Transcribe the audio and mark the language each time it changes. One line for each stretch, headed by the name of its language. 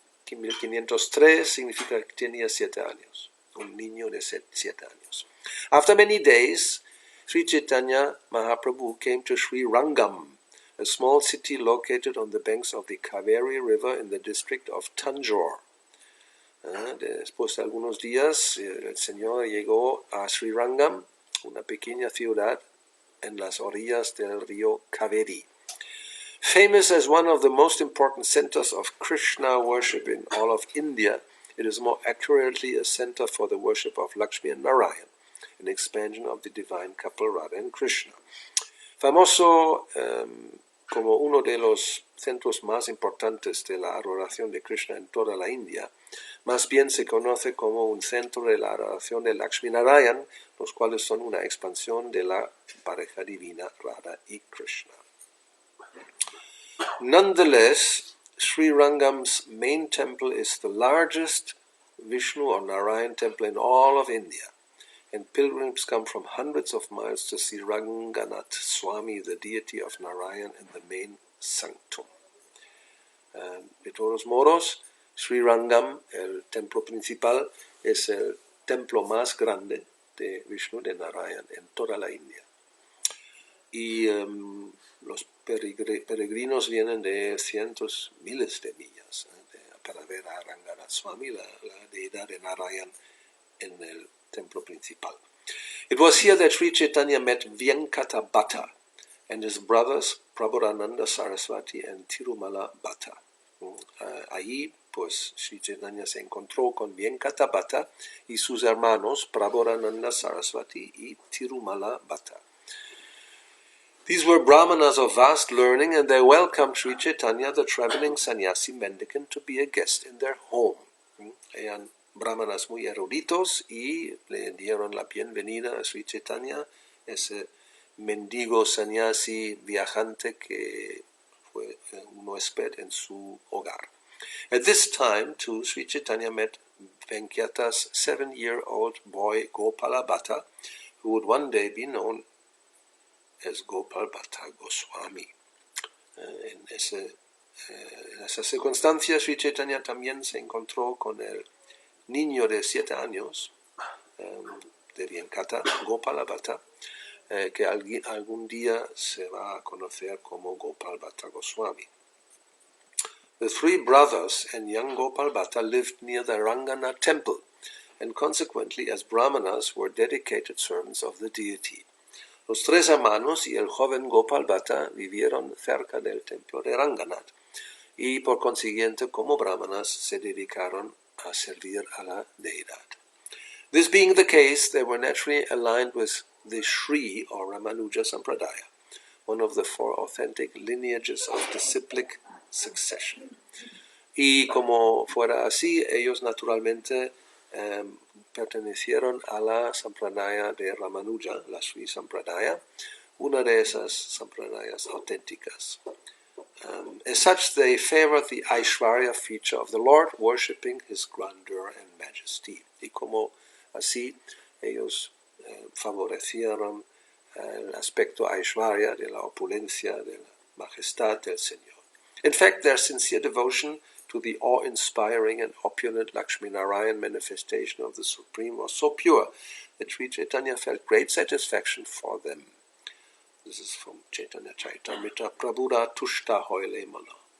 Spanish: 1503 significa que tenía 7 años. Un niño de 7 años.
English: After many days, Sri Chaitanya Mahaprabhu came to Sri Rangam, a small city located on the banks of the Kaveri River in the district of Tanjore.
Spanish: Después de algunos días, el Señor llegó a Sri Rangam, una pequeña ciudad en las orillas del río Kaveri.
English: Famous as one of the most important centers of Krishna worship in all of India, it is more accurately a center for the worship of Lakshmi and Narayan, an expansion of the divine couple Radha and Krishna.
Spanish: Famoso como uno de los centros más importantes de la adoración de Krishna en toda la India, más bien se conoce como un centro de la adoración de Lakshmi Narayan, los cuales son una expansión de la pareja divina Radha y Krishna.
English: Nonetheless, Sri Rangam's main temple is the largest Vishnu or Narayan temple in all of India, and pilgrims come from hundreds of miles to see Ranganath Swami, the deity of Narayan, in the main sanctum.
Spanish: De todos modos, Sri Rangam, el templo principal, es el templo más grande de Vishnu, de Narayan, en toda la India. Y los peregrinos vienen de cientos, miles de millas para ver a Ranganath Swami, la deidad de Narayan, en el templo principal.
English: It was here that Sri Chaitanya met Venkata Bhatta and his brothers Prabhurananda Saraswati and Tirumala Bhatta.
Spanish: Allí, pues, Sri Chaitanya se encontró con Venkata Bhatta y sus hermanos Prabhurananda Saraswati y Tirumala Bhatta.
English: These were brahmanas of vast learning, and they welcomed Sri Chaitanya, the traveling sannyasi mendicant, to be a guest in their home.
Spanish: Eran brahmanas muy eruditos y le dieron la bienvenida a Sri Chaitanya, ese mendigo sannyasi viajante que fue un huésped en su hogar.
English: At this time, too, Sri Chaitanya met Venkata's 7-year-old boy Gopala Bhatta, who would one day be known as Gopal Bhatta Goswami.
Spanish: En esa circunstancia, Sri Chaitanya también se encontró con el niño de 7 años de Venkata, Gopala Bhatta, que algún día se va a conocer como Gopal Bhatta Goswami.
English: The 3 brothers and young Gopal Bhatta lived near the Ranganath temple, and consequently as brahmanas were dedicated servants of the deity.
Spanish: Los tres hermanos y el joven Gopal Bhatta vivieron cerca del templo de Ranganath y por consiguiente como brahmanas se dedicaron a servir a la deidad.
English: This being the case, they were naturally aligned with the Sri or Ramanuja Sampradaya, one of the four authentic lineages of disciplic succession.
Spanish: Y como fuera así, ellos naturalmente pertenecieron a la Sampradaya de Ramanuja, la Sri Sampradaya, una de esas Sampradayas auténticas.
English: As such, they favored the Aishwarya feature of the Lord, worshipping His grandeur and majesty.
Spanish: Y como así, ellos favorecieron el aspecto Aishwarya de la opulencia, de la majestad del Señor.
English: In fact, their sincere devotion to the awe-inspiring and opulent Lakshmi-Narayan manifestation of the Supreme was so pure that Sri Chaitanya felt great satisfaction for them. This is from Chaitanya Charitamrita, Prabhuda Tushta Hoile Mana.